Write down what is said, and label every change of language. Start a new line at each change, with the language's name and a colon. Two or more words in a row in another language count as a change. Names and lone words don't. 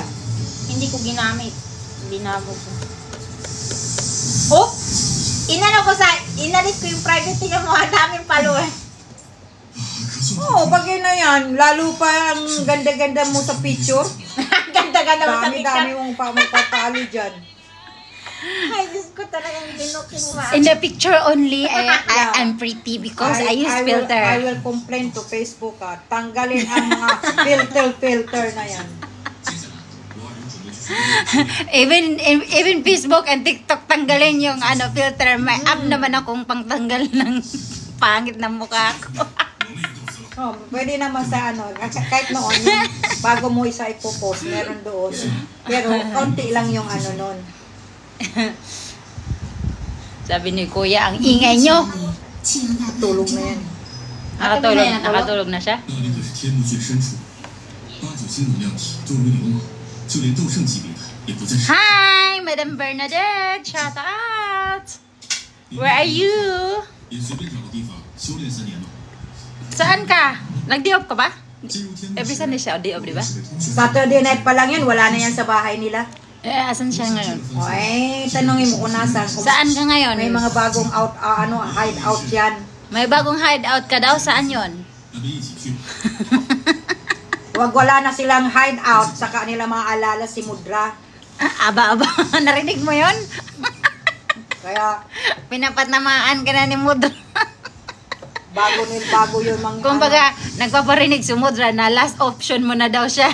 Filipino: Hindi ko ginamit. Binabo ko. Inalis ko yung private. Tingnan mo, ang daming followers. Bagay na yan. Lalo pa ang ganda-ganda mo sa picture. Ganda-ganda mo sa Dami-dami picture. mong magpapalo dyan. Ay, Diyos ko talagang binuking mo.
English: In the picture only, I'm pretty because I use filter. I will complain to Facebook
Filipino: tanggalin ang mga filter na yan.
English: even Facebook and TikTok
Filipino: tanggalin yung filter. May app naman akong pangtanggal ng pangit na mukha ko. Oh, pwede naman sa ano, kahit noon, yung bago mo isa ipopost, meron doon. Pero konti lang yung ano noon. Sabi ni Kuya, ang ingay nyo. 气阳大大 Tulog na yan. Nakatulog na siya.
Chinese: 那里可是天幕最深处，8、9星能量体周围流芒，就连斗圣级别的也不在少数。
English: Hi, Madam Bernadette. Shout out. Where are you?
Chinese: 也随便找个地方修炼3年吧。
Filipino: Saan ka? Nag-diop ka ba?
Chinese: 进入天幕
English: Every Sunday
Filipino: siya, diop, di ba?
Chinese: 是个同学，
English: Saturday night
Filipino: pa lang yan, wala na yan sa bahay nila. Eh, asan siya ngayon? O ay, tanongin mo kung nasaan. Kung Saan ka ngayon? may mga bagong hideout yan. May bagong hideout ka daw? Saan yon?
Chinese: 那边一起去。
Filipino: Wag wala na silang hideout, saka nila maaalala si Mudra. Aba. Narinig mo yon? Kaya Pinapatnamaan ka na ni Mudra. bago yun mga Kumbaga, nagpaparinig si Mudra na last option mo na daw siya.